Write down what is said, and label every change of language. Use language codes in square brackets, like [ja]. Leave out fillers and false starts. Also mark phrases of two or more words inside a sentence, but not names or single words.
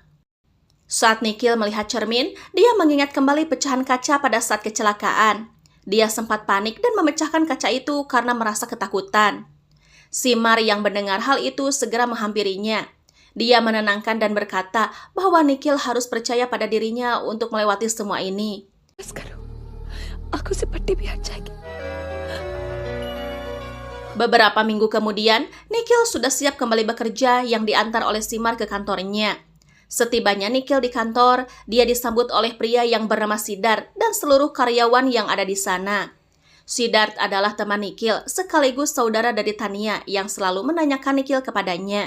[id] Saat Nikhil melihat cermin, dia mengingat kembali pecahan kaca pada saat kecelakaan. Dia sempat panik dan memecahkan kaca itu karena merasa ketakutan. Simar yang mendengar hal itu segera menghampirinya. Dia menenangkan dan berkata bahwa Nikhil harus percaya pada dirinya untuk melewati semua ini. [hi] करो, आंखों से पट्टी भी हट जाएगी। [id] Beberapa minggu kemudian, Nikhil sudah siap kembali bekerja yang diantar oleh Simar ke kantornya. Setibanya Nikhil di kantor, dia disambut oleh pria yang bernama Siddharth dan seluruh karyawan yang ada di sana. Siddharth adalah teman Nikhil sekaligus saudara dari Tania yang selalu menanyakan Nikhil kepadanya.